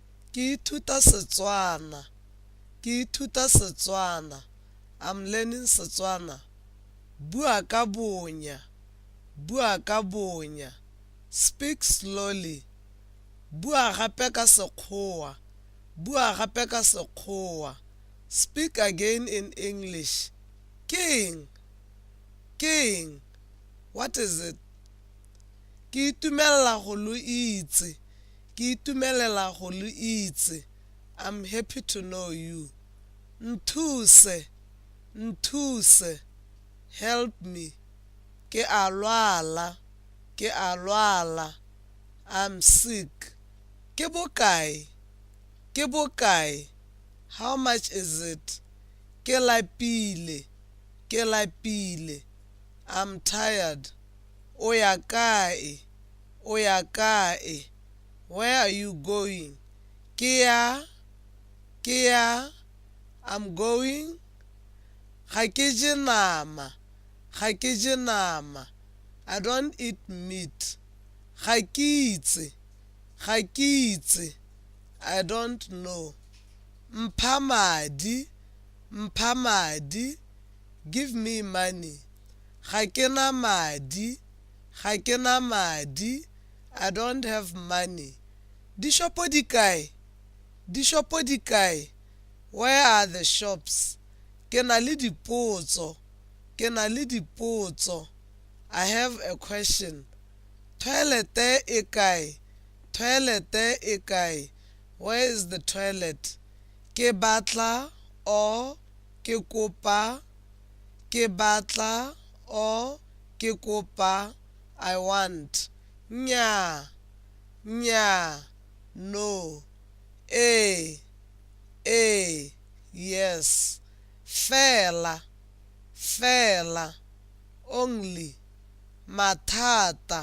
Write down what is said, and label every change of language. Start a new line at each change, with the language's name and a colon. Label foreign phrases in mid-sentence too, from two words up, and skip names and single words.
Tswana: Ke ithuta Setswana. Ke ithuta Setswana.
English: I'm learning Setswana.
Tswana: Bua ka bonya. Bua ka bonya.
English: Speak slowly.
Tswana: Bua gape ka Sekgowa. Bua gape ka Sekgowa.
English: Speak again in English. King. King. What is it?
Tswana: Ke itumelela go lo itse. Ke itumelela go lo itse.
English: I'm happy to know you.
Tswana: Nthuse. Nthuse.
English: Help me.
Tswana: Ke a lwala. Ke a lwala.
English: I'm sick.
Tswana: Ke bokae? Ke bokae?
English: How much is it?
Tswana: Ke lapile. Ke lapile.
English: I'm tired.
Tswana: O ya kae? O ya kae?
English: Where are you going?
Tswana: Ke ya? Ke ya?
English: I'm going.
Tswana: Ga ke je nama. Ga ke je nama.
English: I don't eat meat.
Tswana: Ga ke itse. Ga ke itse.
English: I don't know.
Tswana: Mpha madi. Mpha madi.
English: Give me money.
Tswana: Ga ke na madi. Ga ke na madi.
English: I don't have money.
Tswana: Dishopo di kae? Dishopo di kae?
English: Where are the shops?
Tswana: Ke na le dipotso. Ke na le dipotso.
English: I have a question.
Tswana: Toilet e kae? Toilet e kae?
English: Where is the toilet?
Tswana: Ke batla or ke kopa? Ke batla or ke kopa?
English: I want.
Tswana: Nya. Nya.
English: No. Yes.
Tswana: Fela. Fela.
English: Only. Matata.